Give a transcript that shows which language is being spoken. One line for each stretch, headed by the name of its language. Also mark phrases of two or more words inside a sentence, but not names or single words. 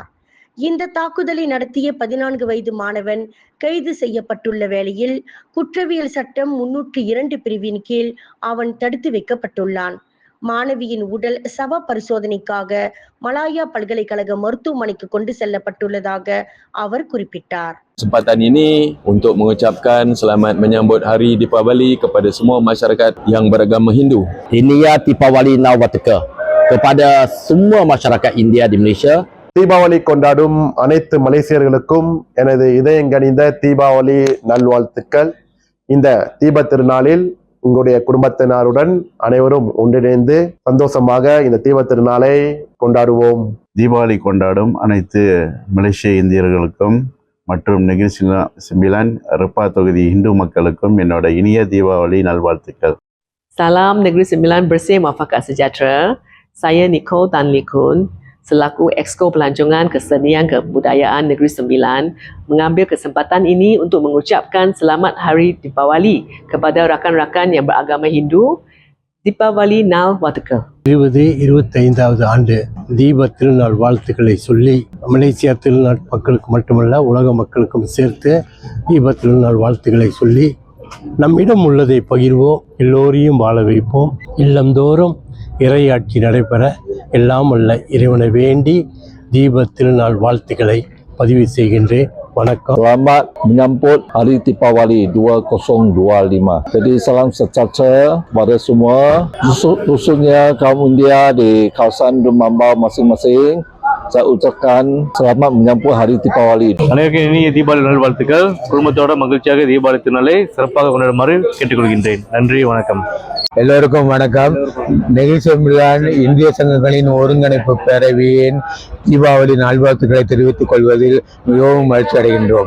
Tamil: இந்த தாக்குதலை நடத்திய 14 வயது மாணவன் கைது செய்யப்பட்டுள்ள வேளையில் குற்றவியல் சட்டம் 302 பிரிவின் கீழ் அவன் தடுத்து வைக்கப்பட்டுள்ளான். மாணவியின் உடல் சவ பரிசோதனைக்காக மலாயா பல்கலைக்கழக மருத்துவமனைக்கு கொண்டு செல்லப்பட்டுள்ளதாக அவர் குறிப்பிட்டார்.
Malay: Kesempatan ini untuk mengucapkan selamat menyambut Hari Deepavali kepada semua masyarakat yang beragama Hindu.
Tamil: இனிய தீபாவளி நல்வாழ்த்துக்கள்
Malay: kepada semua masyarakat India di Malaysia.
Tamil: தீபாவளி கொண்டாடும் அனைத்து மலேசியர்களுக்கும் எனது இதயங்கனிந்த தீபாவளி நல்வாழ்த்துக்கள். இந்த தீப திருநாளில் உங்களுடைய குடும்பத்தினருடன் அனைவரும் ஒன்றிணைந்து சந்தோஷமாக இந்த தீப திருநாளை கொண்டாடுவோம். தீபாவளி கொண்டாடும் அனைத்து மலேசிய இந்தியர்களுக்கும் மற்றும் நெகிரி 9 ரெப்பா தொகுதி இந்து மக்களுக்கும் என்னோட இனிய தீபாவளி நல்வாழ்த்துக்கள்.
Malay: Salam Negeri 9 bersih muafakat sejahtera. Saya Nicole Tan Likun selaku Exco Pelancongan Kesenian Kebudayaan Negeri 9 mengambil kesempatan ini untuk mengucapkan selamat Hari Deepavali kepada rakan-rakan yang beragama Hindu.
Tamil: தீபாவளி நல்வாழ்த்துக்கள். 25வது ஆண்டு தீப திருநாள் வாழ்த்துக்களை சொல்லி மலேசியா திருநாள் மக்களுக்கு மட்டுமல்ல உலக மக்களுக்கும் சேர்த்து தீப திருநாள் வாழ்த்துக்களை சொல்லி நம்மிடம் உள்ளதை பகிர்வோம், எல்லோரையும் வாழ வைப்போம், இல்லந்தோறும் இறையாட்சி நடைபெற எல்லாம் அல்ல இறைவனை வேண்டி தீப திருநாள் வாழ்த்துக்களை பதிவு செய்கின்றேன். வணக்கம்.
Malay: Selamat menyambut Hari Deepavali 2025. Jadi salam sejahtera kepada semua khususnya kaum India di kawasan Rumambau masing-masing. Saya ucapkan selamat menyambut Hari Deepavali.
Tamil: அனைவருக்கும் இனிய தீபாவளி நல்வாழ்த்துக்கள். குடும்பத்தோட மகிழ்ச்சியாக தீபாவளி திருநாளை சிறப்பாக கொண்டாடுமாறு கேட்டுக்கொள்கின்றேன். நன்றி, வணக்கம். எல்லோருக்கும் வணக்கம். நெகிரி 9 இந்திய சங்கங்களின் ஒருங்கிணைப்பு பேரவையின் தீபாவளி நல்வாழ்த்துக்களை தெரிவித்துக் கொள்வதில் மிகவும் மகிழ்ச்சி அடைகின்றோம்.